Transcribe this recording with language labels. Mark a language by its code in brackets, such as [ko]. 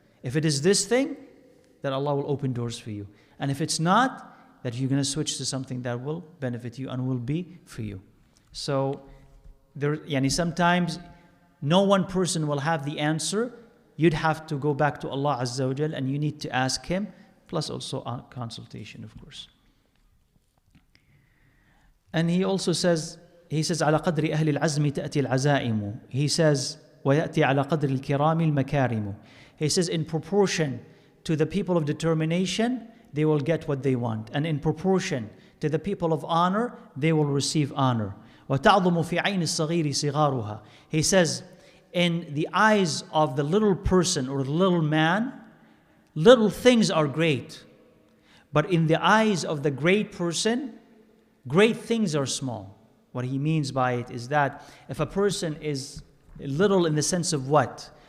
[en] If it is this thing, then Allah will open doors for you. And if it's not, that you're going to switch to something that will benefit you and will be for you. So, sometimes no one person will have the answer. You'd have to go back to Allah Azza wa Jal and you need to ask Him, plus also a consultation, of course. And he also says, [ar] على قدر أهل العزم تأتي العزائم. [en] He says, [ar] ويأتي على قدر الكرام المكارم. [en] He says, in proportion to the people of determination, they will get what they want. And in proportion to the people of honor, they will receive honor. [ar] وتعظم في عين الصغير صغارها. [en] He says, in the eyes of the little person or the little man, little things are great. But in the eyes of the great person, great things are small. What he means by it is that if a person is little in the sense of what?